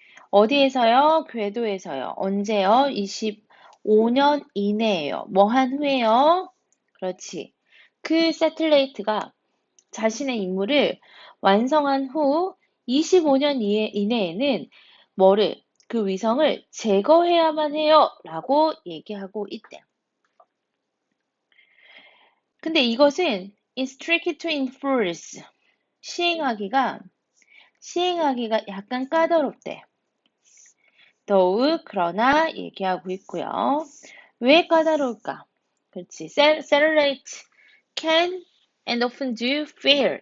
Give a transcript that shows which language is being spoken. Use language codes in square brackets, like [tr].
[ko] 어디에서요? 궤도에서요. 언제요? 25년 이내에요. 뭐 한 후에요? 그렇지. 그 새틀레이트가 자신의 임무를 완성한 후 25년 이내에는 뭐를, 그 위성을 제거해야만 해요. 라고 얘기하고 있대. 근데 이것은 [en] is tricky to enforce. [ko] 시행하기가 약간 까다롭대. [en] though, [ko] 그러나 얘기하고 있고요. 왜 까다로울까? 그렇지. [en] Satellite can and often do fail.